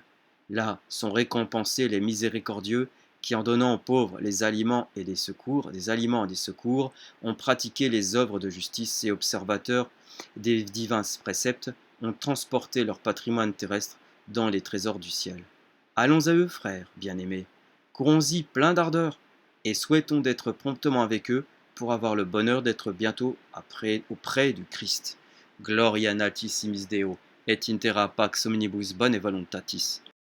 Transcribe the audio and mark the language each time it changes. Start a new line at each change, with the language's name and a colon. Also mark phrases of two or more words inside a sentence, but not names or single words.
French: Là sont récompensés les miséricordieux, qui, en donnant aux pauvres les aliments et des aliments et des secours, ont pratiqué les œuvres de justice et observateurs des divins préceptes, ont transporté leur patrimoine terrestre dans les trésors du ciel. Allons à eux, frères bien-aimés, courons-y plein d'ardeur, et souhaitons d'être promptement avec eux pour avoir le bonheur d'être bientôt auprès du Christ.
Latin: Gloria in altissimis Deo, et in terra pax omnibus bone voluntatis.